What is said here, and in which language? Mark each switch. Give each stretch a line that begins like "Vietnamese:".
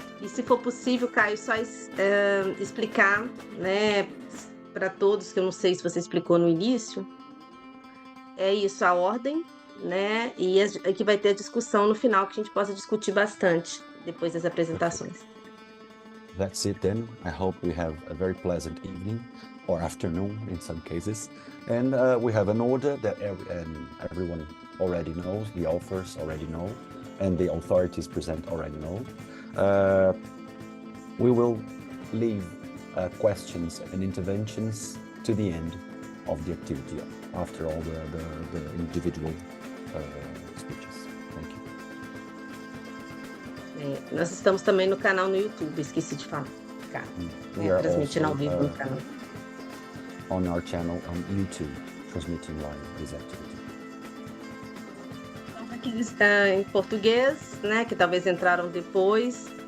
Portuguese: E se for possível, Caio, só explicar, né, para todos, que eu não sei se você explicou no início, é isso, a ordem, né? E aqui vai ter a discussão no final, que a gente possa discutir bastante depois das apresentações.
English: That's it then. I hope we have a very pleasant evening or afternoon in some cases. And we have an order that everyone already knows, the authors already know, and the authorities present already know. We will leave questions and interventions to the end of the activity, after all the individual speeches. Thank you.
Portuguese: Nós estamos também no canal no YouTube, esqueci de falar. Transmitindo ao vivo no canal.
English: On our channel on YouTube, transmitting live this activity.
Portuguese: Aqui está em português, né, que talvez entraram depois.